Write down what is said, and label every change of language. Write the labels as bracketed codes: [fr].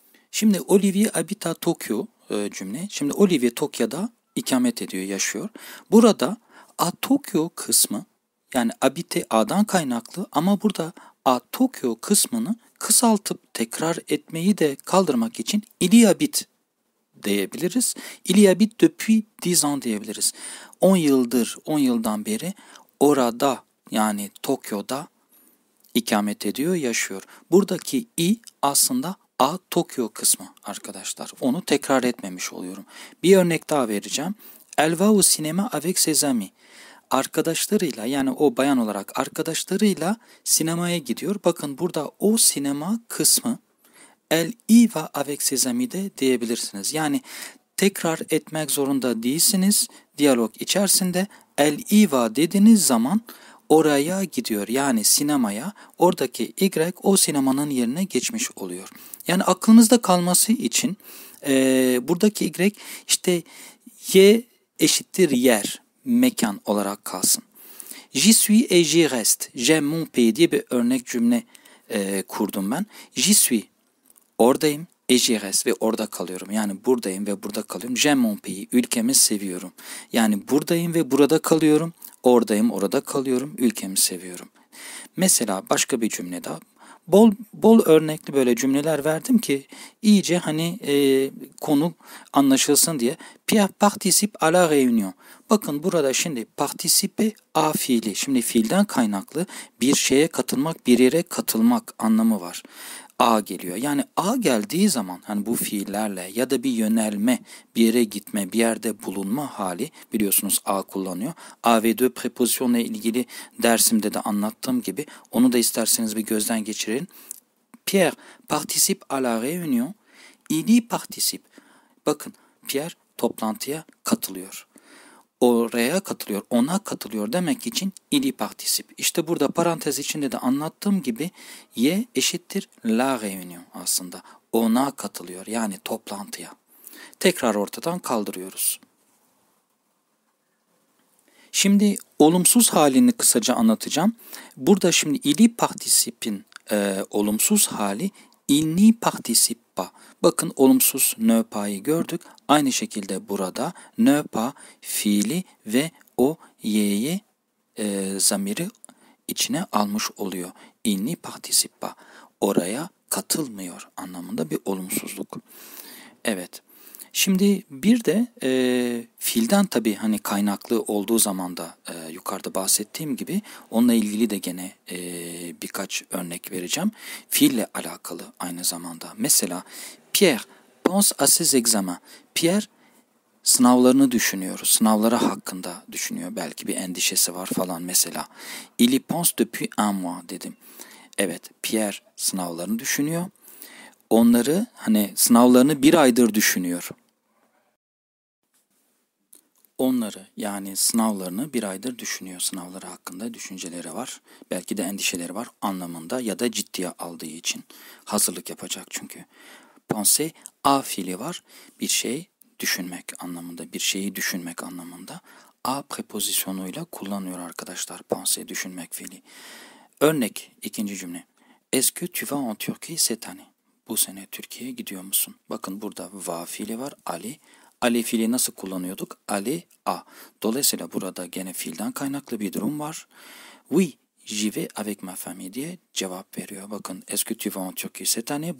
[tr] Şimdi [fr] Olivier habite à Tokyo [tr] cümle. Şimdi Olivier Tokyo'da ikamet ediyor, yaşıyor. Burada a Tokyo kısmı, yani habite a'dan kaynaklı ama burada a Tokyo kısmını kısaltıp tekrar etmeyi de kaldırmak için il y habite diyebiliriz. [fr] Il y habite depuis 10 ans [tr] diyebiliriz. 10 yıldır, 10 yıldan beri orada, yani Tokyo'da ikamet ediyor, yaşıyor. Buradaki i aslında a Tokyo kısmı arkadaşlar. Onu tekrar etmemiş oluyorum. Bir örnek daha vereceğim. [fr] Elle va au cinéma avec ses amis. [tr] Arkadaşlarıyla, yani o bayan olarak arkadaşlarıyla sinemaya gidiyor. Bakın burada o sinema kısmı [fr] elle y va avec ses amis [tr] de diyebilirsiniz. Yani tekrar etmek zorunda değilsiniz. Diyalog içerisinde elle y va dediğiniz zaman oraya gidiyor, yani sinemaya. Oradaki y o sinemanın yerine geçmiş oluyor. Yani aklınızda kalması için buradaki y işte y eşittir yer, mekan olarak kalsın. [fr] J'y suis et j'y reste. J'aime mon pays [tr] diye bir örnek cümle kurdum ben. [fr] J'y suis, [tr] oradayım. [fr] Et j'y reste [tr] ve orada kalıyorum. Yani buradayım ve burada kalıyorum. [fr] J'aime mon pays. [tr] Ülkemi seviyorum. Yani buradayım ve burada kalıyorum. Oradayım, orada kalıyorum. Ülkemi seviyorum. Mesela başka bir cümle daha. Bol örnekli böyle cümleler verdim ki iyice konu anlaşılsın diye. [fr] Pierre participe à la réunion. [tr] Bakın burada şimdi participe a fiili. Şimdi fiilden kaynaklı bir şeye katılmak, bir yere katılmak anlamı var. A geliyor. Yani A geldiği zaman hani bu fiillerle ya da bir yönelme, bir yere gitme, bir yerde bulunma hali, biliyorsunuz A kullanıyor. A ve de prepozisyonla ilgili dersimde de anlattığım gibi onu da isterseniz bir gözden geçirelim. [fr] Pierre participe à la réunion. Il y participe. [tr] Bakın Pierre toplantıya katılıyor. Oraya katılıyor, ona katılıyor demek için il y participe. İşte burada parantez içinde de anlattığım gibi y eşittir la réunion aslında. Ona katılıyor, yani toplantıya. Tekrar ortadan kaldırıyoruz. Şimdi olumsuz halini kısaca anlatacağım. Burada şimdi il y participe'in olumsuz hali [fr] il n'y participe pas. [tr] Bakın olumsuz ne pa'yı gördük. Aynı şekilde burada ne pa fiili ve o y'yi zamiri içine almış oluyor. [fr] Il n'y participe pas. [tr] Oraya katılmıyor anlamında bir olumsuzluk. Evet. Şimdi bir de fiilden tabii hani kaynaklı olduğu zaman da yukarıda bahsettiğim gibi onunla ilgili de gene birkaç örnek vereceğim. Fiille alakalı aynı zamanda. [fr] Mesela Pierre pense à ses examens. [tr] Pierre sınavlarını düşünüyor. Sınavları hakkında düşünüyor. Belki bir endişesi var falan mesela. [fr] Il y pense depuis un mois [tr] dedim. Evet, Pierre sınavlarını düşünüyor. Onları sınavlarını bir aydır düşünüyor. Onları, yani sınavlarını bir aydır düşünüyor. Sınavları hakkında düşünceleri var. Belki de endişeleri var anlamında ya da ciddiye aldığı için. Hazırlık yapacak çünkü. Penser a fiili var. Bir şey düşünmek anlamında, bir şeyi düşünmek anlamında. A prepozisyonuyla kullanıyor arkadaşlar penser, düşünmek fiili. Örnek ikinci cümle. [fr] Est-ce que tu vas en Turquie cette année? [tr] Bu sene Türkiye'ye gidiyor musun? Bakın burada va fiili var. Ali Aller fiili nasıl kullanıyorduk? Aller à. Dolayısıyla burada gene fiilden kaynaklı bir durum var. [fr] Oui, j'y vais avec ma famille [tr] diye cevap veriyor. Bakın, [fr] est-ce que tu vas en Turquie cette année?